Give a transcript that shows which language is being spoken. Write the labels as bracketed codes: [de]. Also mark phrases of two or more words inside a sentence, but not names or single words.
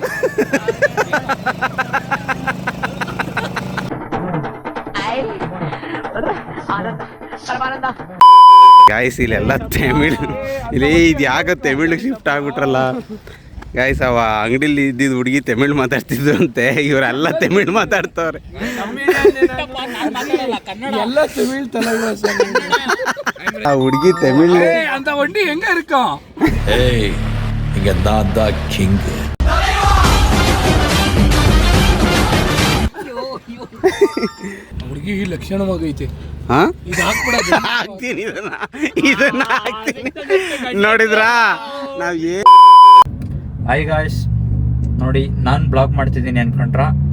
[kn] ಗಾಯ್ಸ್ ಇಲ್ಲೆಲ್ಲ ತಮಿಳ್, ಇಲ್ಲಿ ಇದು ಯಾಕೆ ತಮಿಳಿಗೆ ಶಿಫ್ಟ್ ಆಗ್ಬಿಟ್ರಲ್ಲ ಗಾಯ್ಸ್. ಅವ ಅಂಗಡಿಲಿ ಇದ್ದಿದ್ದು ಹುಡುಗಿ ತಮಿಳ್ ಮಾತಾಡ್ತಿದ್ರು ಅಂತೆ, ಇವರೆಲ್ಲ ತಮಿಳ್ ಮಾತಾಡ್ತವ್ರೆ. ಆ ಹುಡುಗಿ ತಮಿಳ್ [ta] அந்த வண்டி எங்க இருக்கும்? ஏய் இங்க நான் தான் கிங். [kn] ಹುಡುಗಿ ಲಕ್ಷಣವಾಗೈತೆ. ಹಾಕ್ತೀನಿ ಇದನ್ನ ಹಾಕ್ತೀನಿ. ನೋಡಿದ್ರಾ ನಾವ್ [en] Hi guys, [kn] ನೋಡಿ ನಾನು ಬ್ಲಾಗ್ ಮಾಡ್ತಿದ್ದೀನಿ ಅನ್ಕೊಂಡ್ರ?